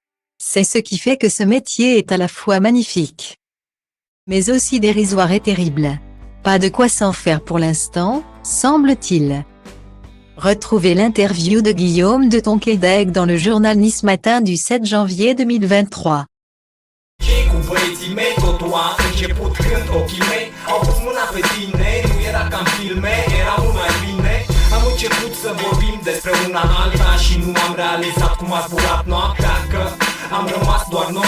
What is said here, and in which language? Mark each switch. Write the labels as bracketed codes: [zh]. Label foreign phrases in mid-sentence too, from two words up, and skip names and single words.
[fr] C'est ce qui fait que ce métier est à la fois magnifique, mais aussi dérisoire et terrible. Pas de quoi s'en faire pour l'instant, semble-t-il. Retrouvez l'interview de Guillaume de Tonquédec dans le journal Nice Matin du 7 janvier 2023. [ro] Cu băieții mei totul a început când ochii mei au pus mâna pe tine. Nu era ca în filme, era mult mai bine. Am început să vorbim despre una alta și nu am realizat cum a zburat noaptea, că am rămas doar noi.